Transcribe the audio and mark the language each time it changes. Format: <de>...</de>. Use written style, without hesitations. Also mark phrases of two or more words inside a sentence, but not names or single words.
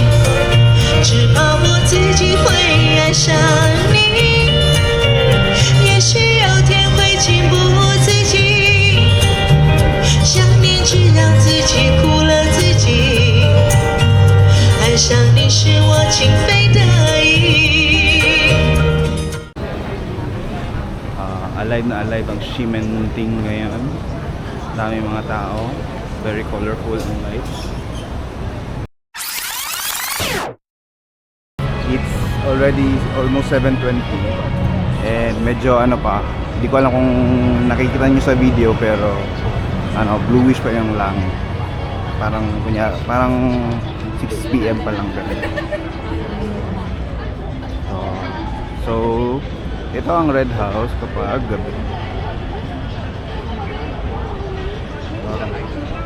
<zh>只怕我自己会爱上你，也许有天会情不自禁，想念只让自己苦了自己，爱上你是我情非得已。</zh> <tl>Alive na alive ang Ximenting ngayon. Dami mga tao,</tl> <en>very colorful</en> <tl>ang lights.</tl> <en>It's already almost 7:20 and</en> <tl>medyo ano pa, hindi ko alam kung nakikita niyo sa video pero ano, bluish pa yung langit. Parang 6 PM pa lang ganun. So ito ang Red House kapag gabi.</tl>